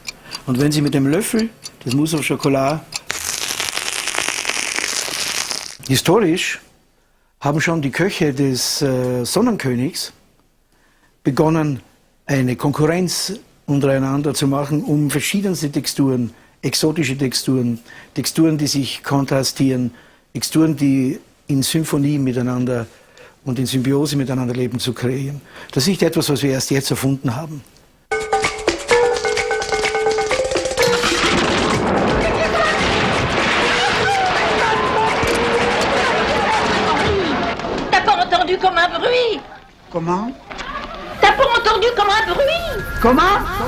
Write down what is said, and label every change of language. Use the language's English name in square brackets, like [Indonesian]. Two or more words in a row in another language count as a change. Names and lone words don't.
[German] Und wenn Sie mit dem Löffel das Mousse au Chocolat historisch haben schon die Köche des Sonnenkönigs begonnen, eine Konkurrenz untereinander zu machen, um verschiedenste Texturen, exotische Texturen, Texturen, die sich kontrastieren, Texturen, die in Symphonie miteinander und in Symbiose miteinander leben, zu kreieren. Das ist nicht etwas, was wir erst jetzt erfunden haben. [French] Comme un bruit. Comment? T'as pas entendu comme un bruit? Comment?